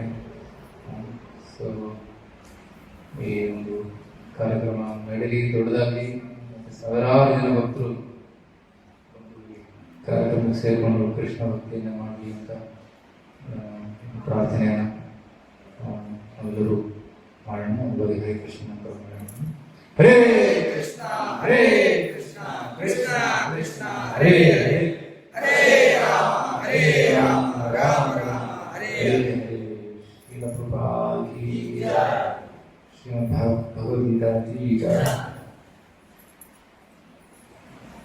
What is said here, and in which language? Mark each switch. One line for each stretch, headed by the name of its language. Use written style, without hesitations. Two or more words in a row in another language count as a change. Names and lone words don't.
Kannada: ಸೊ ಈ ಒಂದು ಕಾರ್ಯಕ್ರಮ ನಡೆಯಲಿ, ದೊಡ್ಡದಾಗಲಿ, ಮತ್ತು ಸಾವಿರಾರು ಜನ ಭಕ್ತರು ಕಾರ್ಯಕ್ರಮಕ್ಕೆ ಸೇರಿಕೊಂಡು ಕೃಷ್ಣ ಭಕ್ತಿಯನ್ನು ಮಾಡಲಿ ಅಂತ ಪ್ರಾರ್ಥನೆಯನ್ನು ನಾವೆಲ್ಲರೂ ಮಾಡೋಣ. ಎಲ್ಲರಿಗೂ ಹರೇ ಕೃಷ್ಣ ಅಂತ ಮಾಡೋಣ.
Sanskrit: ಹರೇ ಕೃಷ್ಣ ಹರೇ ಕೃಷ್ಣ ಕೃಷ್ಣ ಕೃಷ್ಣ ಹರೇ ಹರೇ, ಹರೇ ರಾಮ ಹರೇ ರಾಮ ರಾಮ ರಾಮ ಹರೇ ಹರೇ.
Hindi: श्रील प्रभुपाद की जय, श्रीमद् भगवद्गीता की जय.